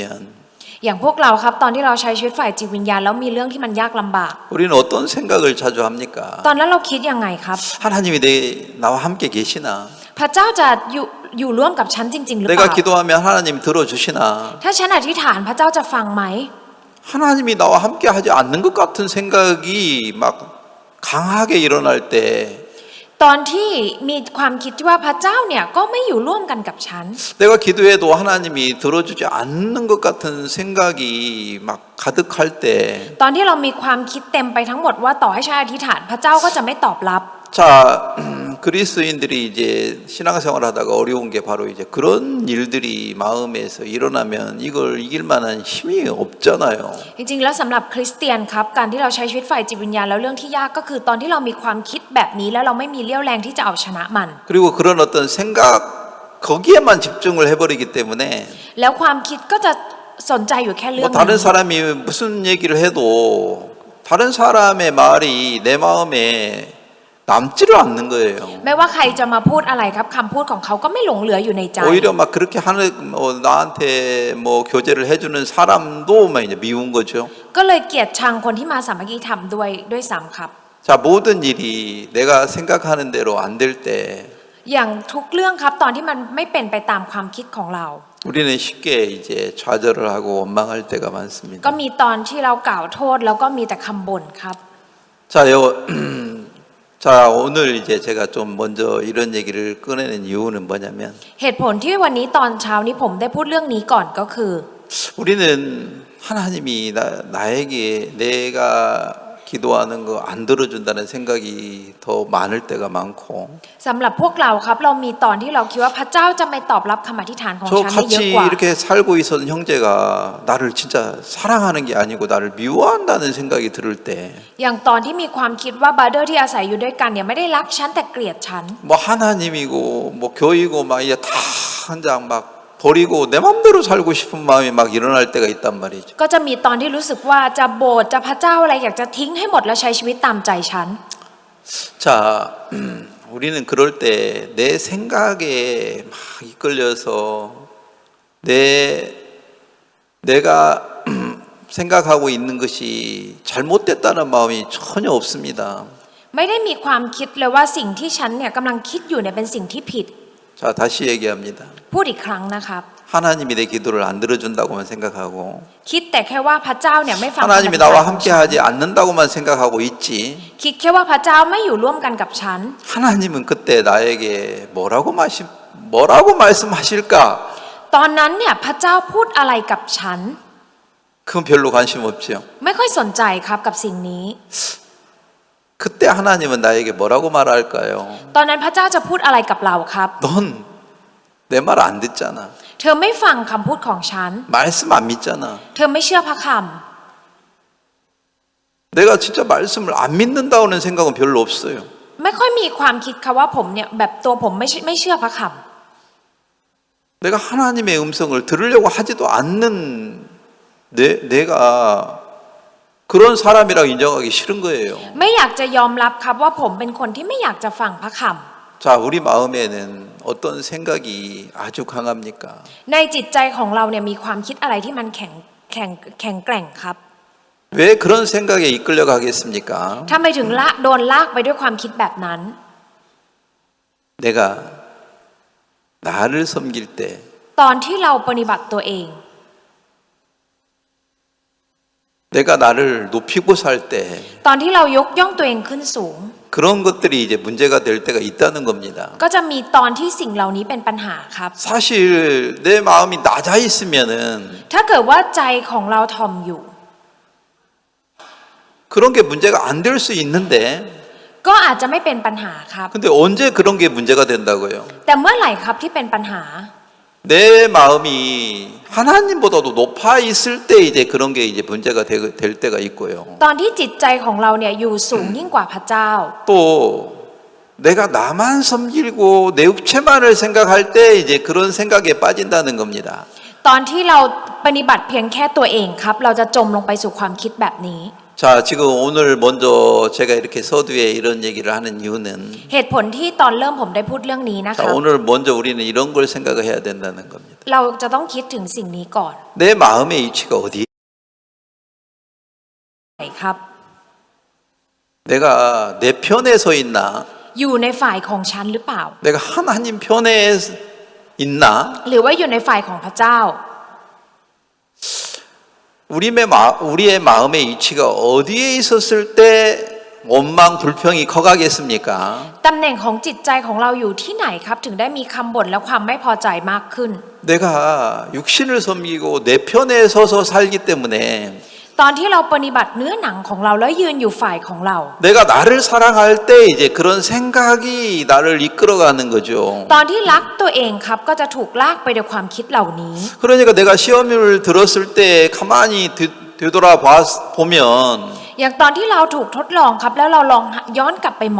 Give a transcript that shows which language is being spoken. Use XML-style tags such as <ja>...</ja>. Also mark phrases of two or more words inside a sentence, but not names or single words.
<th>อย่างพวกเราครับตอนที่เราใช้ชีวิตฝ่ายจิตวิญญาณแล้วมีเรื่องที่มันยากลำบาก</th> <ko>우리는 어떤 생각을 자주 합니까?</ko> <th>ตอนนั้นเราคิดยังไงครับ</th> <ko>하나님이 나와 함께 계시나?</ko> <th>พระเจ้าจะอยู่ร่วมกับฉันจริงๆหรือเป</th> <ko>내가</ko> <th>ล่า</th> <ko>기도하면 하나님 들어주시나?</ko> <th>ถ้าฉันอธิษฐานพระเจ้าจะฟังไหม</th> <ko>하나님이 나와 함께 하지 않는 것 같은 생각이 막 강하게 일어날 때</ko> <th>ตอนที่มีความคิดที่ว่าพระเจ้าเนี่ยก็ไม่อยู่ร่วมกันกับฉัน</th> <ko>내가 기도해도 하나님이 들어주지 않는 것 같은 생각이 막 가득할 때</ko> <th>ตอนที่เรามีความคิดเต็มไปทั้งหมดว่าต่อให้ฉันอธิษฐานพระเจ้าก็จะไม่ตอบรับ</th> <ko>자, 그리스도인들이 이제 신앙생활 하다가 어려운 게 바로 이제 그런 일들이 마음에서 일어나면 이걸 이길 만한 힘이 없잖아요.</ko> <th>จริงๆแล้วสำหรับคริสเตียนครับการที่เราใช้ชีวิตฝ่ายจิตวิญญาณแล้วเรื่องที่ยากก็คือตอนที่เรามีความคิดแบบนี้แล้วเราไม่มีเรี่ยวแรงที่จะเอาชนะมัน</th> <ko>그리고 그런 어떤 생각 거기에만 집중을 해버리기 때문에</ko> <th>แล้วความคิดก็จะสนใจอยู่แค่เรื่อ</th> <ko>뭐</ko> <th>งนั้</th> <ko>다른</ko> <th>น</th> <ko>사람이 무슨 얘기를 해도 다른 사람의 말이 내 마음에 남지를 않는 거예요.</ko> <th>ไม่ว่าใครจะมาพูดอะไรครับคำพูดของเขาก็ไม่หลงเหลืออยู่ในใจ</th> <ko>오히려 막 그렇게 하는 나한테 뭐 교제를 해주는 사람도 막 이제 미운 거죠.</ko> <th>ก็เลยเกลียดชังคนที่มาสามัคคีธรรมด้วยซ้ำครับ</th> <ko>자, 모든 일이 내가 생각하는 대로 안 될 때</ko> <th>อย่างทุกเรื่องครับตอนที่มันไม่เป็นไปตามความคิดของเรา</th> <ko>우리는 쉽게 이제 좌절을 하고 원망할 때가 많습니다.</ko> <th>ก็มีตอนที่เรากล่าวโทษแล้วก็มีแต่คำบ่นครับ</th> <ko>자, 자, 오늘 이제 제가 좀 먼저 이런 얘기를 꺼내는 이유는 뭐냐면</ko> <th>เหตุผลที่วันนี้ตอนเช้านี้ผมได้พูดเรื่องนี้ก่อนก็คือ</th> <ko>우리는 하나님이 나에게 내가 기도하는 거 안 들어준다는 생각이 더 많을 때가 많고</ko> <th>สำหรับพวกเราครับเรามีตอนที่เราคิดว่าพระเจ้าจะไม่ตอบรับคำอธิษฐานของ</th> <ko>저</ko> <th>ฉันได้เยอะ</th> <ko>같이</ko> <th>กว่า</th> <ko>이렇게 살고 있었던 형제가 나를 진짜 사랑하는 게 아니고 나를 미워한다는 생각이 들을 때</ko> <th>อย่างตอนที่มีความคิดว่าบราเดอร์ที่อาศัยอยู่ด้วยกันเนี่ยไม่ได้รักฉันแต่เกลียดฉัน</th> <ko>뭐 하나님이고 뭐 교회고 막 이제 다 한 장 막 버리고 내 맘대로 살고 싶은 마음이 막 일어날 때가 있단 말이죠.</ko> <th>ก็จะมีตอนที่รู้สึกว่าจะโบสถ์จะพระเจ้าอะไรอยากจะทิ้งให้หมดแล้วใช้ชีวิตตามใจฉัน</th> <ko>자, 우리는 그럴 때 내 생각에 막 이끌려서 내가 생각하고 있는 것이 잘못됐다는 마음이 전혀 없습니다.</ko> <th>ไม่ได้มีความคิดเลยว่าสิ่งที่ฉันเนี่ยกำลังคิดอยู่เนี่ยเป็นสิ่งที่ผิด</th> <ko>자, 다시 얘기합니다.</ko> <th>พูดอีกครั้งนะครับ</th> <ko>하나님이 내 기도를 안 들어준다고만 생각하고</ko> <th>คิดแต่แค่ว่าพระเจ้าเนี่ยไม่ฟัง</th> <ko>하나님이</ko> <th>คำอธิษฐาน</th> <ko>나와</ko> <th>ของฉัน</th> <ko>함께하지 않는다고만 생각하고 있지</ko> <th>คิดแค่ว่าพระเจ้าไม่อยู่ร่วมกันกับฉัน</th> <ko>하나님은 그때 나에게 뭐라고 말씀하실까?</ko> <th>ตอนนั้นเนี่ยพระเจ้าพูดอะไรกับฉัน</th> <ko>그건 별로 관심 없지요.</ko> <th>ไม่ค่อยสนใจครับกับสิ่งนี้</th> <ko>그때 하나님은 나에게 뭐라고 말할까요?</ko> <th>ตอนนั้นพระเจ้าจะพูดอะไรกับเราครับ</th> <ko>넌 내 말 안 듣잖아.</ko> <th>เธอไม่ฟังคำพูดของฉัน</th> <ko>말씀 안 믿잖아.</ko> <th>เธอไม่เชื่อพระค</th> <ko>내가 진짜 말씀을 안 믿는다는 생각은 별로 없어요.</ko> <th>ำไม่ค่อยมีความคิดค่ะว่าผมเนี่ยแบบตัวผมไม่เชื่อพระค</th> <ko>내가 하나님의 음성을 들으려고 하지도 않는 내가 그런 사람이라고 인정하기 싫은 거예요.</ko> <th>ำไม่อยากจะยอมรับครับว่าผมเป็นคนที่ไม่อยากจะฟังพระค</th> <ko>자, 우리 마음에는 어떤 생각이 아주 강합니까?</ko> <th>ำในจิตใจของเราเนี่ยมีความคิดอะไรที่มันแข็งแกร่งครับ</th> <ko>왜 그런 생각에 이끌려 가겠습니까?</ko> <th>ทำไมถึงโดนลากไปด้วยความคิดแบบนั้น</th> <ko>내가 나를 섬길 때</ko> <th>ตอนที่เราปฏิบัติตัวเอง</th> <ko>내가 나를 높이고 살 때</ko> <th>ตอนที่เรายกย่องตัวเองขึ้นสูง</th> <ko>그런 것들이 이제 문제가 될 때가 있다는 겁니다.</ko> <th>ก็จะมีตอนที่สิ่งเหล่านี้เป็นปัญหาครับ</th> <ko>사실 내 마음이 낮아 있으면은</ko> <th>ถ้าเกิดว่าใจของเราทอมอยู่</th> <ko>그런 게 문제가 안 될 수 있는데</ko> <th>ก็อาจจะไม่เป็นปัญหาครับ</th> <ko>근데 언제 그런 게 문제가 된다고요?</ko> <th>แต่เมื่อไหร่ครับที่เป็นปัญหา</th> <ko>내 마음이 하나님보다도 높아 있을 때 이제 그런 게 이제 문제가 될 때가 있고요.</ko> <th>ตอนที่จิตใจของเราเนี่ยอยู่สูงยิ่งกว่าพระเจ้า</th> <ko>또 내가 나만 섬기고 내 육체만을 생각할 때 이제 그런 생각에 빠진다는 겁니다.</ko> <th>ตอนที่เราปฏิบัติเพียงแค่ตัวเองครับเราจะจมลงไปสู่ความคิดแบบนี้</th> <ko>자, 지금 오늘 먼저 제가 이렇게 서두에 이런 얘기를 하는 이유는</ko> <th>เหตุผลที่ตอนเริ่มผมได้พูดเรื่องนี้นะค</th> <ko>자,</ko> <th>รับ</th> <ko>오늘 먼저 우리는 이런 걸 생각을 해야 된다는 겁니다.</ko> <th>เราจะต้องคิดถึงสิ่งนี้ก่อน</th> <ko>내 마음의 위치가 어디?</ko> <th>ไหนครับ</th> <ko>내가 내 편에 서 있나?</ko> <th>อยู่ในฝ่ายของฉันหรือเปล่า</th> <ko>내가 하나님 편에 있나?</ko> <th>หรือว่าอยู่ในฝ่ายของพระเจ้า</th> <ko>우리의 마음의 위치가 어디에 있었을 때 원망 불평이 커가겠습니까?</ko> <th>ตำแหน่งของจิตใจของเราอยู่ที่ไหนครับ ถึงได้มีคำบ่นและความไม่พอใจมากขึ้น</th> <ko>내가 육신을 섬기고 내 편에 서서 살기 때문에</ko> <th>ตอนที่เราปฏิบัติเนื้อหนังของเราแล้วยืนอยู่ฝ่ายของเรา</th> <ko>내가 나를 사랑할 때 이제 그런 생각이 나를 이끌어가는 거죠.</ko> <th>ตอนที่รักตัวเองครับก็จะถูกลากไปด้วยความคิดเหล่านี้</th> <ko>그러니까 내가 시험을 들었을 때 가만히 되돌아 보면</ko> <th>อย่างตอนที่เราถูกทดลองครับแล้วเราลองย้อนกลับไปมอง</th>